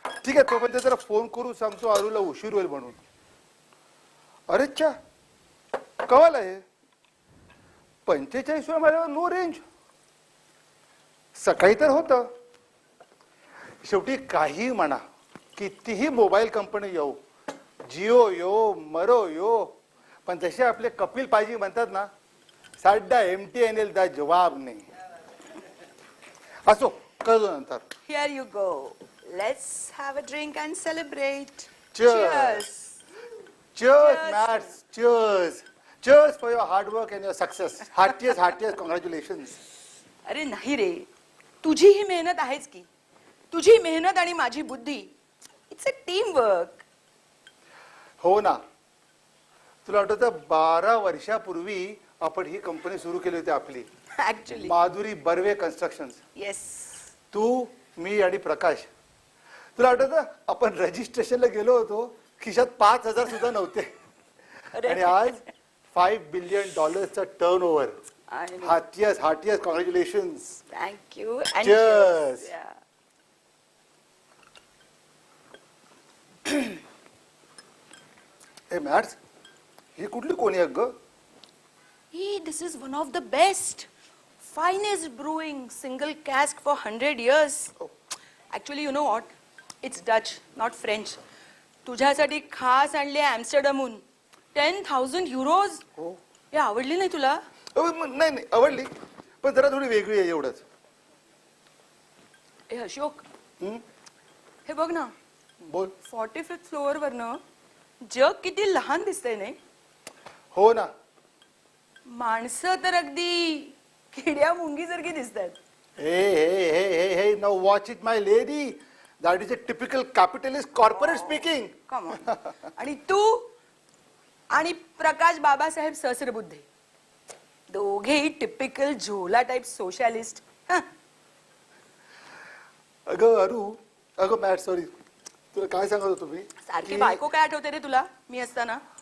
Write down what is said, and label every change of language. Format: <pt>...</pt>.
<mr>ठीक आहे, तोपर्यंत जरा फोन करू सांगतो अरूला उशीर होईल म्हणून. अरे च्या, कवाला आहे 45 माझ्यावर</mr> <en>No range.</en> <mr>सकाळी तर होतं. शेवटी काही म्हणा, कितीही मोबाईल कंपनी येऊ, जिओ यो मरो यो, पण जसे आपले कपिल पाजी म्हणतात ना,</mr> <pa>साडा MTNL दा जवाब नाही.</pa> <mr>असो, कळतो नंतर.</mr> <en>Here you go. Let's have a drink and celebrate. Cheers. Cheers, Cheers. Mads. Cheers. Cheers for your hard work and your success. Heartiest congratulations.</en> <mr>अरे नाही रे, तुझी ही मेहनत आहेच की. तुझी मेहनत आणि माझी बुद्धी,</mr> <en>It's a team work.</en> <mr>हो ना. तुला आठवतं 12 वर्षापूर्वी आपण ही कंपनी सुरू केली होती आपली,</mr> <en>Actually.</en> <mr>Madhuri Barve construction.</mr> <en>Yes.</en> <mr>तू, मी आणि प्रकाश. तुला आठवतं आपण रजिस्ट्रेशनला गेलो होतो, खिशात 5,000 सुद्धा नव्हते. अरे. आणि आज $5 billion turnover.</mr> <en>I know. Heartiest congratulations. Thank you. And Cheers. Yeah.</en> <mr>A mats, ही कुठली कोणी आहे ग?</mr> <en>Hey, this is one of the best, finest brewing single cask for 100 years. Oh. Actually, you know what? It's Dutch, not French.</en> <mr>तुझ्यासाठी खास आणली ॲम्स्टरडमहून.</mr> <en>10,000 euros.</en> <mr>हो. हे आवडली नाही तुला? नाही नाही, आवडली, पण जरा थोडी वेगळी आहे एवढंच. ए अशोक, हं? हे बघ ना, बोल. 45th फ्लोअर वरनं जग किती लहान दिसतंय नाही? हो ना. माणसं तर अगदी किड्या मुंगीसारखी दिसतात.</mr> <en>Hey, now watch it, my lady. That is a typical capitalist corporate speaking. Come on.</en> <mr>आणि तू आणि प्रकाश बाबासाहेब सहस्रबुद्धे, दोघेही टिपिकल झोला टाइप सोशलिस्ट. अगं अरू, अगं मॅट, सॉरी, तुला काय सांगत होतो मी? सारखी की बायको काय आठवते रे तुला मी असताना?</mr>